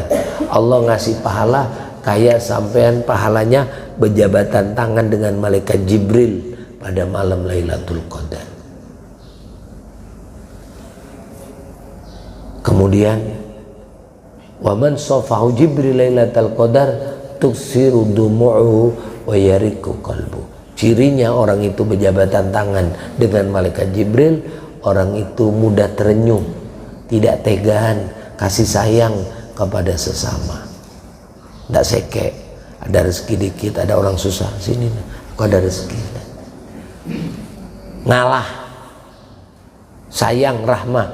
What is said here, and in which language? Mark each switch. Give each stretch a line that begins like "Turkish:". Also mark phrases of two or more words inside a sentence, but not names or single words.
Indonesian: Allah ngasih pahala kayak sampean pahalanya berjabatan tangan dengan malaikat Jibril pada malam Lailatul Qadar.
Arabic: Kemudian ومن صافحه جبريل ليلة القدر تكثر دموع ويرق قلب.
Indonesian: Cirinya orang itu berjabatan tangan dengan malaikat Jibril, orang itu mudah terenyuh, tidak tegaan, kasih sayang kepada sesama, tidak sekek. Ada rezeki dikit, ada orang susah, sini aku ada rezeki, ngalah, sayang, rahmah.